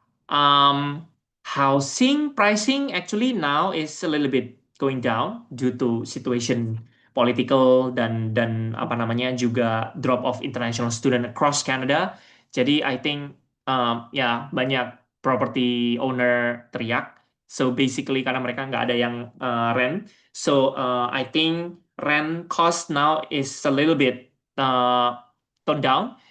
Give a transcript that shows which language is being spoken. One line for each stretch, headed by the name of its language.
English: Um, Housing pricing actually now is a little bit going down due to situation political
Indonesian: dan apa namanya juga
English: drop of international student across Canada.
Indonesian: Jadi
English: I think
Indonesian: ya banyak property owner teriak.
English: So basically
Indonesian: karena mereka nggak ada yang rent.
English: So I think rent cost now is a little bit toned down.